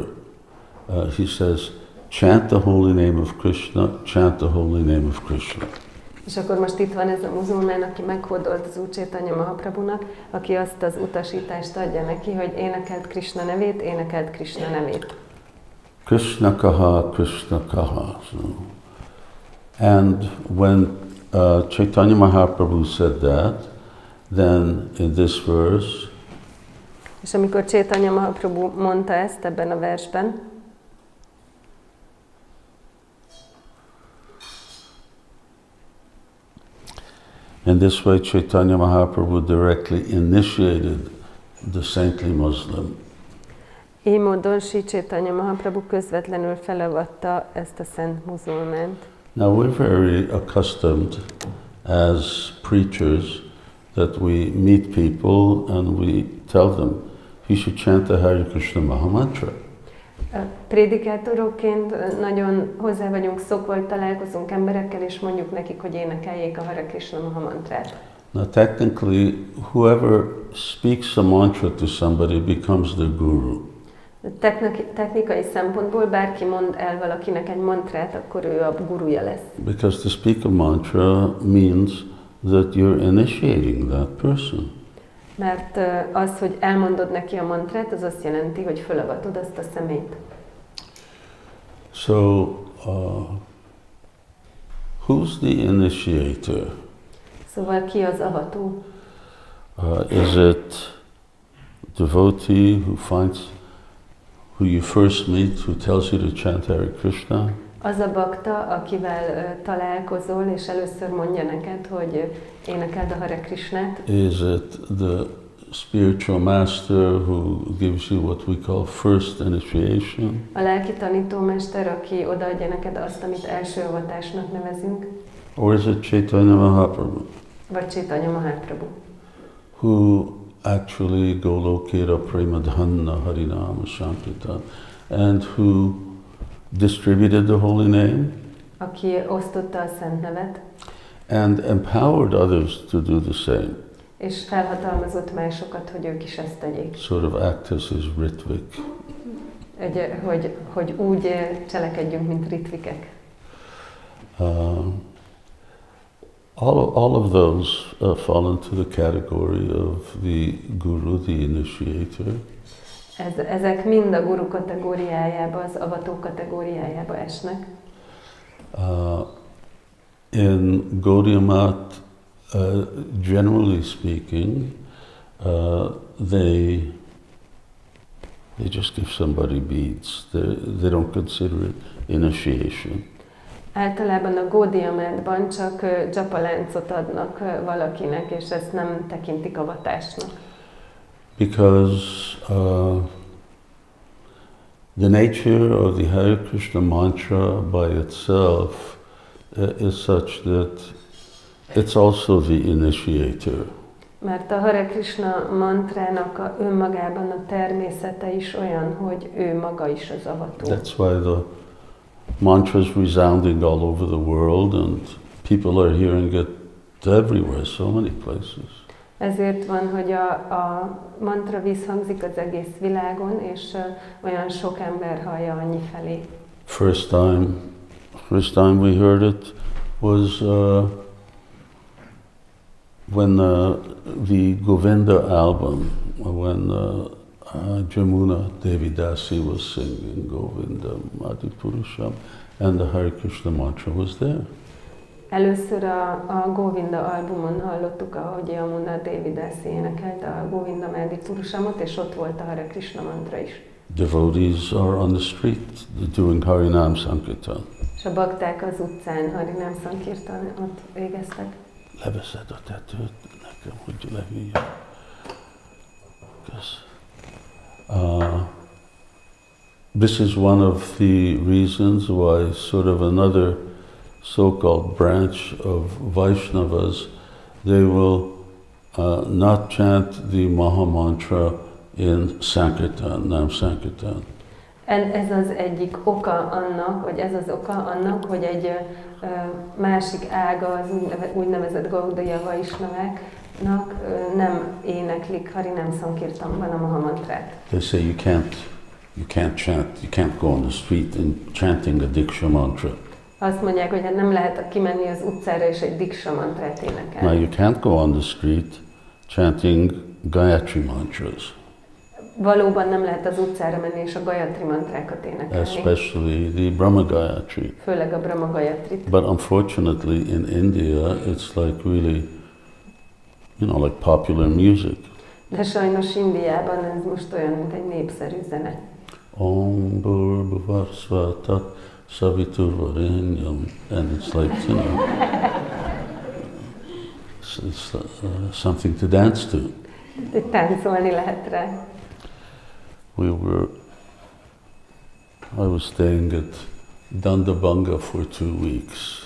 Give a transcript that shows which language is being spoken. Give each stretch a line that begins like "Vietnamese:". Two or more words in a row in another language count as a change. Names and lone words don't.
English: He says, chant the holy name of Krishna, chant the holy name of Krishna.
Hungarian: És akkor most itt van ez a muzulmán, aki meghódolt az Úr Chaitanya Mahaprabhunak, aki azt az utasítást adja neki, hogy énekelt Krishna nevét, énekelt Krishna nevét.
Bangla: কৃষ্ণ কহ, কৃষ্ণ কহ.
English: So, and when Chaitanya Mahaprabhu said that, then in this verse,
Hungarian: és amikor Chaitanya Mahaprabhu mondta ezt ebben a versben,
English: in this way Chaitanya Mahaprabhu directly initiated the saintly Muslim.
Hungarian: Így módon Sri Chaitanya Mahaprabhu közvetlenül felavatta ezt a szent muzulmánt.
English: Now we're very accustomed as preachers that we meet people and we tell them he should chant the Hare Krishna Maha Mantra.
Hungarian: Prédikátorokként nagyon hozzá vagyunk szokva, hogy találkozunk emberekkel, és mondjuk nekik, hogy énekeljék a Hare Krishna Maha Mantrát.
English: Now technically, whoever speaks a mantra to somebody becomes their guru.
Hungarian: Technikai szempontból bárki mond el valakinek egy mantrát, akkor ő a guruja lesz.
English: Because to speak a mantra means that you're initiating that person.
Hungarian: Mert az, hogy elmondod neki a mantrát, az azt jelenti, hogy fölavatod azt a személyt.
English: So, who's the initiator?
Hungarian: Szóval ki az avató?
English: Is it devotee who you first meet, who tells you to chant Hare Krishna?
Hungarian: Az a bakta, akivel találkozol, és először mondja neked, hogy énekeld a Hare Krishnát.
English: Is it the spiritual master who gives you what we call first initiation?
Hungarian: A lelki tanítómester, aki odaadja neked azt, amit első avatásnak nevezünk.
English: Or is it Chaitanya Mahaprabhu?
Hungarian: Vagy Chaitanya Mahaprabhu.
English: Who actually
Bangla: গোলোকের প্রেমধন হরিনাম সংকীর্তন
English: and who distributed the holy name?
Hungarian: Aki osztotta a szent nevet.
English: And empowered others to do the same.
Hungarian: És felhatalmazott másokat, hogy ők is ezt tegyék.
English: Sort of act as his Ritvik.
Hungarian: Hogy úgy cselekedjünk, mint ritvikek.
English: All of those fall into the category of the guru, the initiator.
Hungarian: Ezek mind a guru kategóriájába, az avató kategóriájába esnek.
English: In Gaudiya Math, generally speaking, they just give somebody beads. They don't consider it initiation.
Hungarian: Általában a Gaudiya Mathban csak dzsapaláncot adnak valakinek, és ezt nem tekintik avatásnak.
English: Because the nature of the Hare Krishna mantra by itself is such that it's also the initiator.
Hungarian: Mert a Hare Krishna mantrának önmagában a természete is olyan, hogy ő maga is az avató.
English: That's why the mantra is resounding all over the world and people are hearing it everywhere, so many places.
Hungarian: Ezért van, hogy a mantra visszhangzik az egész világon, és olyan sok ember hallja annyi felé.
English: First time we heard it was when the Govinda album, when Jamuna Devi Dasi was singing Govinda Madhipurusham, and the Hare Krishna mantra was there.
Hungarian: Először a Govinda albumon hallottuk, ahogy Jamuna Devi Dasi énekelte a Govinda Madhipurushamot, és ott volt a Hare Krishna mantra is.
English: Devotees are on the street doing Harinam Sankirtan.
Hungarian: És a bakták az utcán Harinam Sankirtanot végeztek. Leveszed a tetőt, nekem, hogy lehűljön.
English: This is one of the reasons why sort of another so-called branch of Vaisnavas, they will not chant the Maha Mantra in Sankirtan, Nam Sankirtan.
Hungarian: Ez az egyik oka annak, vagy ez az oka annak, hogy egy másik ága az úgynevezett Gaudiya Vaisnaváknak nem éneklik Harinam Sankirtanban a Maha Mantrát.
English: They say you can't chant, you can't go on the street and chanting a Diksha mantra.
Hungarian: Azt mondják, hogy hát nem lehet kimenni az utcára és egy Diksha mantrát énekelni.
English: Now you can't go on the street chanting Gayatri mantras.
Hungarian: valóban nem lehet az utcára menni és a Gayatri mantrákat énekelni.
English: Especially the Brahma Gayatri.
Hungarian: Főleg a Brahma Gayatrit.
English: But unfortunately in India it's like really, like popular music.
Hungarian: De sajnos Indiában ez most olyan, mint egy népszerű zene.
Sanskrit: ॐ भूर्भुवः सवितुर्वरेण्यम्,
English: and it's like, it's something to dance to.
Hungarian: Táncolni lehet rá.
English: I was staying at Dandabanga for 2 weeks.